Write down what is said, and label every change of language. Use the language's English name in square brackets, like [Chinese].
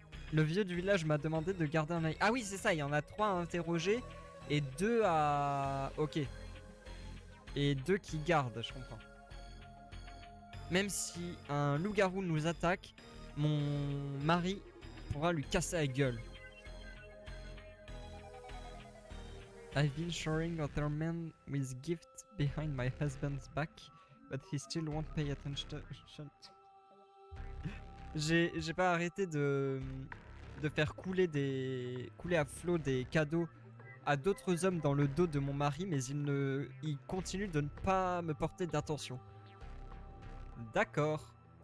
[French] Le vieux du village m'a demandé de garder un œil. Ah oui, c'est ça, il y en a 3 à interroger. Et 2 à... Ok. Et 2 qui gardent, je comprends. Même si un loup-garou nous attaque, mon mari pourra lui casser la gueule. [English] I've been showing other men with gifts behind my husband's back, but he still won't pay attention. [French] J'ai pas arrêté de faire couler à flot des cadeaux à d'autres hommes dans le dos de mon mari, mais il continue de ne pas me porter d'attention. D'accord.